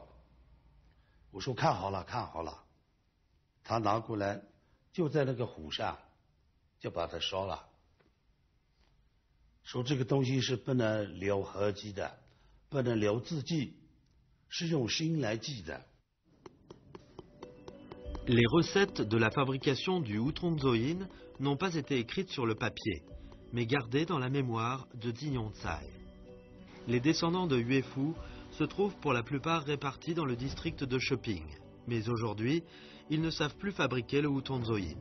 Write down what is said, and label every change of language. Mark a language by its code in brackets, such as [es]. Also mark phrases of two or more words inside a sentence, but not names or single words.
[zh] 我说看好了，看好了。他拿过来，就在那个火上，就把它烧了。说这个东西是不能留痕迹的，不能留字迹，是用心来记的。 [fr] Les recettes de la fabrication du Hutongzoyin n'ont pas été écrites sur le papier, mais gardées dans la mémoire de Ziyongzai. Les descendants de Yuefu se trouvent pour la plupart répartis dans le district de Sheping, mais aujourd'hui, ils ne savent plus fabriquer le Hutongzoyin.